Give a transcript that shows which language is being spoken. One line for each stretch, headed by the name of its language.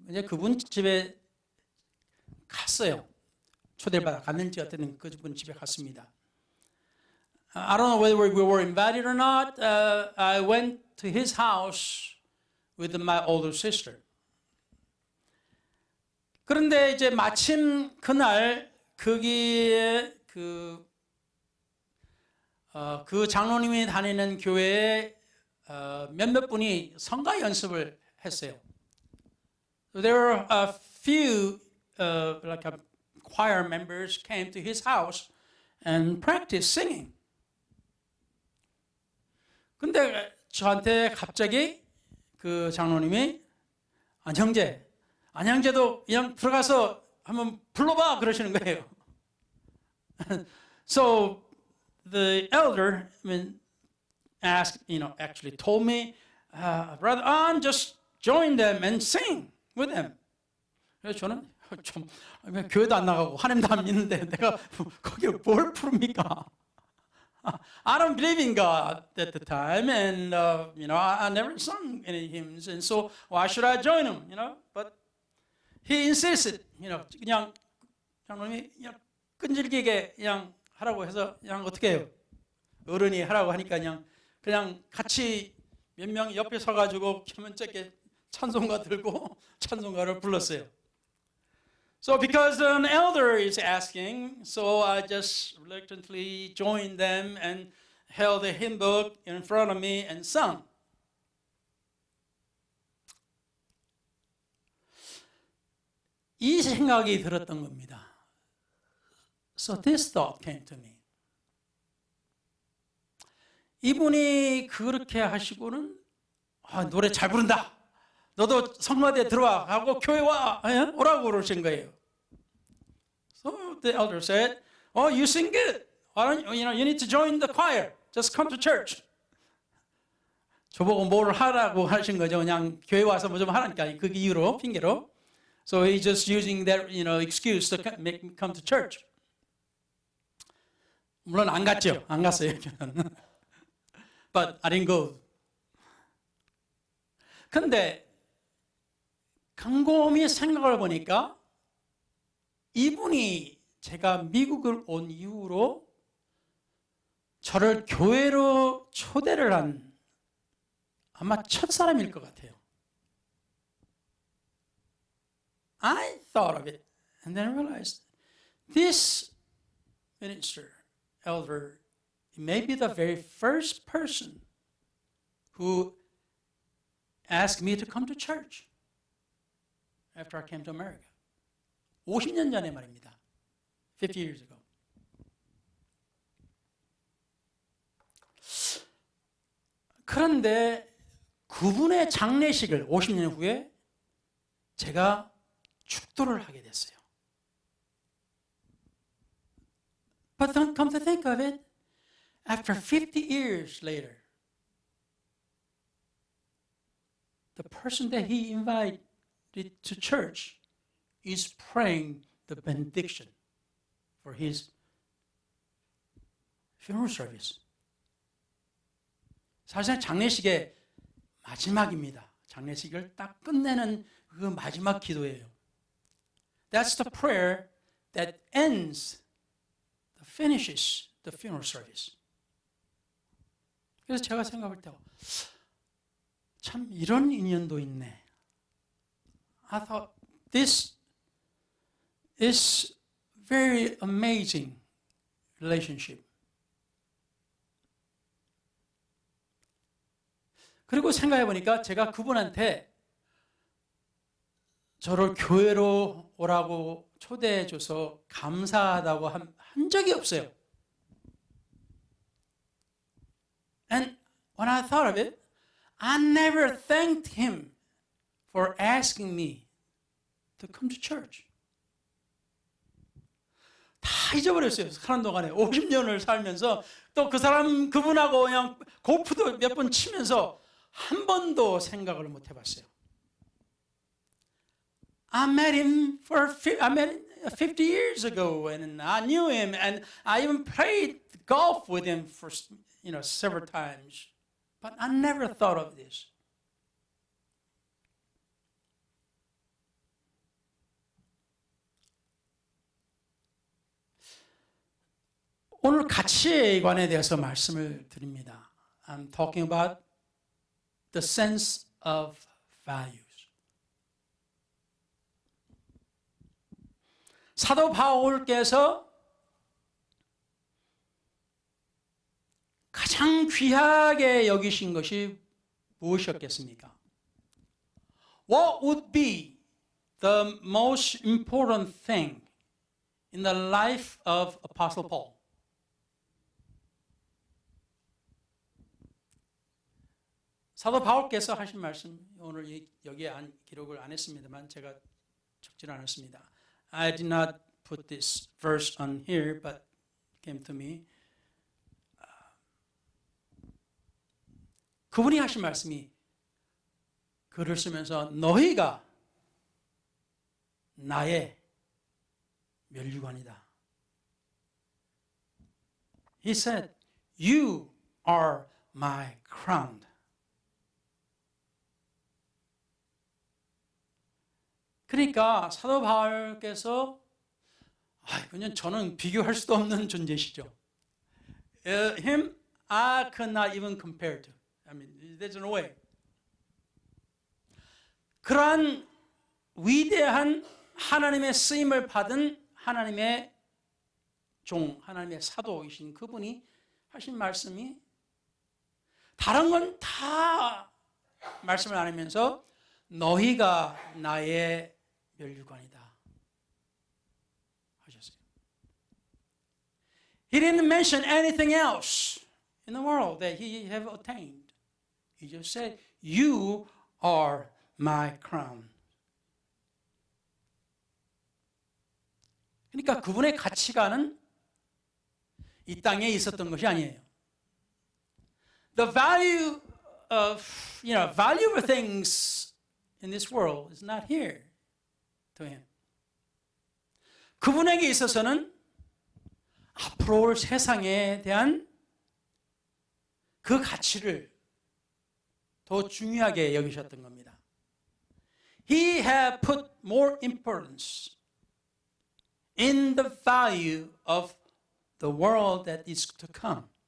Korean: 이제 그분 집에 갔어요. 초대를 받아 갔는지 어쨌든 그분 집에 갔습니다.
English: I don't know whether we were invited or not. I went to his house with my older sister.
Korean: 그런데 이제 마침 그날 거기에 그 장로님이 다니는 교회에 몇몇 분이 성가 연습을 했어요.
English: So there were a few like choir members came to his house and practiced singing.
Korean: 근데 저한테 갑자기 그 장로님이 안형제도 그냥 들어가서 한번 불러봐 그러시는 거예요.
English: So the elder asked, actually told me, Brother An, just join them and sing with them.
Korean: 그래서 저는 교회도 안 나가고 하나님도 안 믿는데 내가 거기에 뭘 부릅니까?
English: I don't believe in God at the time, and I never sung any hymns, and so why should I join him? But he insisted,
Korean: 그냥 장로님이 그냥 끈질기게 그냥 하라고 해서 그냥 어떻게 해요? 어른이 하라고 하니까 그냥 같이 몇 명 옆에 서가지고 겸연쩍게 찬송가 들고 찬송가를 불렀어요.
English: So because an elder is asking, so I just reluctantly joined them and held a hymn book in front of me and sung.
Korean: 이 생각이 들었던 겁니다.
English: So this thought came to me.
Korean: 이분이 그렇게 하시고는 노래 잘 부른다. 너도 성가대에 들어와 하고 교회 와 오라고 그러신 거예요.
English: So the elder said, "Oh, you sing good. Why don't you need to join the choir. Just come to church."
Korean: 저보고 뭘 하라고 하신 거죠. 그냥 교회 와서 뭐 좀 하라니까 그 이유로 핑계로.
English: So he's just using that excuse to make me come to church.
Korean: 물론 안 갔죠. 안 갔어요.
English: But I didn't go.
Korean: 근데 곰곰이 생각을 보니까 이분이 제가 미국을 온 이후로 저를 교회로 초대를 한 아마 첫 사람일 것 같아요.
English: I thought of it and then realized this minister elder, may be the very first person who asked me to come to church after I came to America.
Korean: 50년 전에 말입니다.
English: 50 years ago.
Korean: 그런데 그분의 장례식을 50년 후에 제가 축도를 하게 됐어요.
English: But don't come to think of it, after 50 years later, the person that he invited to church is praying the benediction for his funeral service.
Korean: 사실상 장례식의 마지막입니다. 장례식을 딱 끝내는 그 마지막 기도예요.
English: That's the prayer that finishes the funeral service.
Korean: 그래서 제가 생각할 때 참 이런 인연도 있네.
English: I thought this is very amazing relationship.
Korean: 그리고 생각해 보니까 제가 그분한테 저를 교회로 오라고 초대해 줘서 감사하다고 한 적이 없어요.
English: And when I thought of it, I never thanked him for asking me to come to church.
Korean: 다 잊어버렸어요. 사는 동안에 50년을 살면서 또 그분하고 그냥 골프도 몇 번 치면서 한 번도 생각을 못 해봤어요.
English: I met him 50 years ago, and I knew him, and I even played golf with him for several times. But I never thought of this.
Korean: 오늘 가치에 관해 대해서 말씀을 드립니다.
English: I'm talking about the sense of values.
Korean: 사도 바울께서 가장 귀하게 여기신 것이 무엇이었겠습니까?
English: What would be the most important thing in the life of Apostle Paul?
Korean: 사도 바울께서 하신 말씀, 오늘 여기에 기록을 안 했습니다만 제가 적지 않았습니다.
English: I did not put this verse on here, but it came to me.
Korean: 그분이 하신 말씀이 글을 쓰면서 너희가 나의 면류관이다.
English: He said, you are my crown.
Korean: 그러니까 사도 바울께서 그냥 저는 비교할 수도 없는 존재시죠.
English: Him, I could not even compare to. I mean, there's no way.
Korean: 그러한 위대한 하나님의 쓰임을 받은 하나님의 종, 하나님의 사도이신 그분이 하신 말씀이 다른 건 다 말씀을 안 하면서 너희가 나의 면류관이다 하셨어요.
English: He didn't mention anything else in the world that he have attained. He just said, you are my crown.
Korean: 그러니까 그분의 가치관은 이 땅에 있었던 것이 아니에요.
English: The value of, valuable things in this world is not here to him.
Korean: 그분에게 있어서는 앞으로 올 세상에 대한 그 가치를 더 중요하게 여기셨던 겁니다.
English: He had put more importance in the value of the world that is to come.